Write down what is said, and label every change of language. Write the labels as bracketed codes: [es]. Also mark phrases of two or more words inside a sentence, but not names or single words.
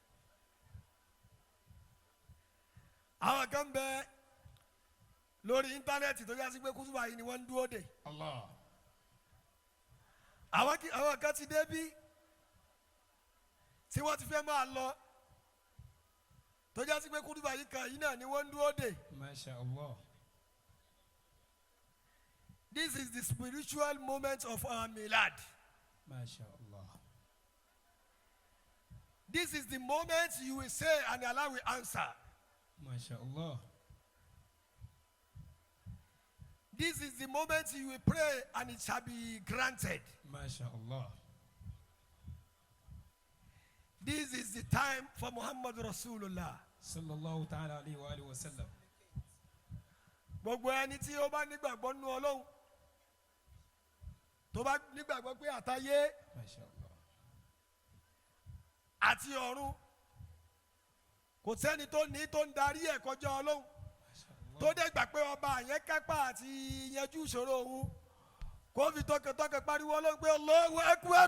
[yo] àwọn kan bẹ lórí íńtánẹ́ẹ̀tì tó yá sí pé kútùbà yìí ni wọ́n ń dúró dè. Allah. àwọn kan ti dé bí tí wọ́n ti fẹ́ máa lọ tó yá sí pé kútùbà yìí kan yìí náà ni wọ́n ń dúró dè. [ar] ما شاء الله. [en] This is the spiritual moment of our milad. [ar] ما شاء الله. [en] This is the moment you will say and Allah will answer. [ar] ما شاء الله. [en] This is the moment you will pray and it shall be granted. [ar] ما شاء الله. [en] This is the time for Muhammad Rasulullah. [ar] صلى الله تعالى عليه وعلى آله وسلم. [yo] Gbogbo ẹni tí ó bá nígbàgbọ́ nínú Ọlọ́run tó bá nígbàgbọ́ pé àtayé [ar] ما شاء الله. [yo] àti ọ̀run kò sẹ́ni tó ní tó ń darí ẹ̀ kọjá Ọlọ́run tó dé gbà pé ọba yẹn kápá àti yanjú ìṣòro òun kó fi tọkàntọkàn pariwo Ọlọ́run pé [ar] الله أكبر.